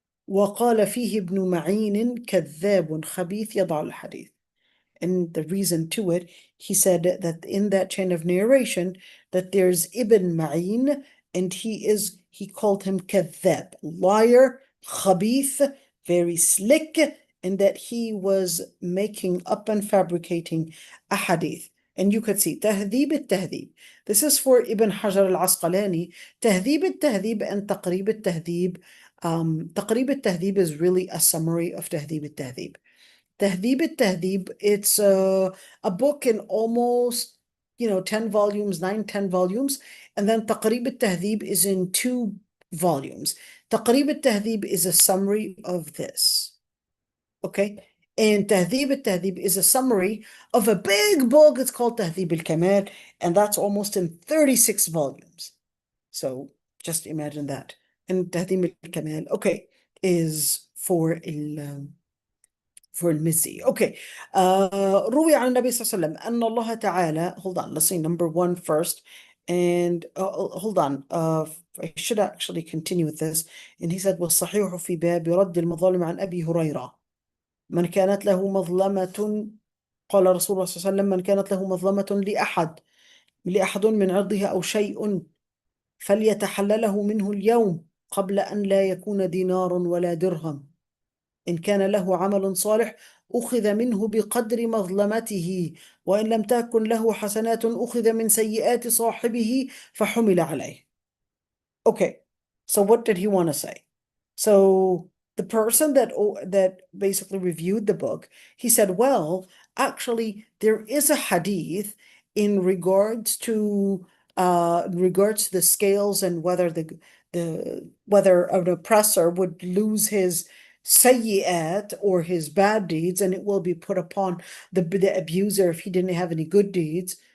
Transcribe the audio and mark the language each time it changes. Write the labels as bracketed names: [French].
[Arabic] وقال فيه ابن معين كذاب خبيث يضع الحديث. [English] And the reason to it, he said that in that chain of narration, that there's Ibn Ma'in, and he called him kadhab, liar, khabith, very slick, and that he was making up and fabricating a hadith. And you could see تهذيب التهذيب. This is for Ibn Hajar al-Asqalani. تهذيب التهذيب and تقريب التهذيب. تقريب التهذيب is really a summary of تهذيب التهذيب. تهذيب التهذيب, it's a book in almost 10 volumes, 9-10 volumes, and then تقريب التهذيب is in 2 volumes. تقريب التهذيب is a summary of this, okay? And تهذيب التهذيب is a summary of a big book. It's called تهذيب الكمال, and that's almost in 36 volumes. So just imagine that. And تهذيب الكمال, okay, is for المزي. Okay. [Arabic] روي عن النبي صلى الله عليه وسلم أن الله تعالى, hold on, let's see number 1 first. [English] And hold on, I should actually continue with this. [Arabic] And he said, والصحيح في باب رد المظالم عن أبي هريرة من كانت له مظلمة، قال رسول الله صلى الله عليه وسلم: من كانت له مظلمة لأحد من عرضها أو شيء فليتحلله منه اليوم قبل أن لا يكون دينار ولا درهم. إن كان له عمل صالح أخذ منه بقدر مظلمته، وإن لم تكن له حسنات أخذ من سيئات صاحبه فحمل عليه. [English] Okay, so what did he want to say? So the person that basically reviewed the book, he said, well, actually, there is a hadith in regards to the scales and whether whether an oppressor would lose his sayyi'at or his bad deeds, and it will be put upon the abuser if he didn't have any good deeds.